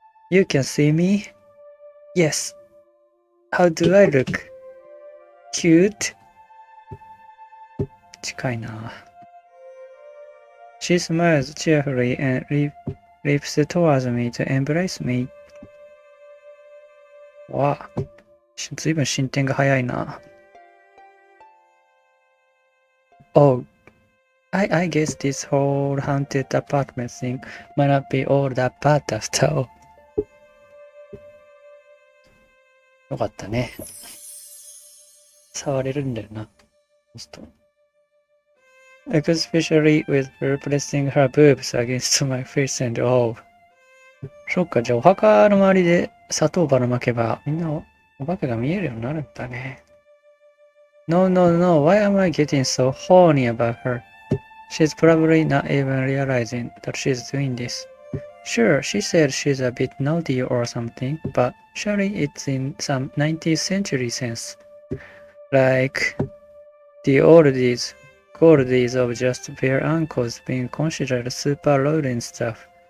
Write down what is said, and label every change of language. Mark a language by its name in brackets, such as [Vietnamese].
[English] You can see me? Yes. How do I look? Cute? [Japanese] 近いな。 [English] She smiles cheerfully and leaps towards me to embrace me. [Japanese] わあ、ずいぶん進展が早いな。 [English] Oh, I guess this whole haunted apartment thing might not be all that bad after all. [Japanese] よかったね。触れるんだよな。 [English] Especially with her pressing her boobs against my face and all. [Japanese] そっか、じゃあお墓の周りで砂糖ばらまけばみんなお化けが見えるようになるんだね。 [English] No, why am I getting so horny about her? She's probably not even realizing that she's doing this. Sure, she said she's a bit naughty or something, but surely it's in some 19th century sense. Like the oldies, goldies of just bare ankles being considered super loud and stuff.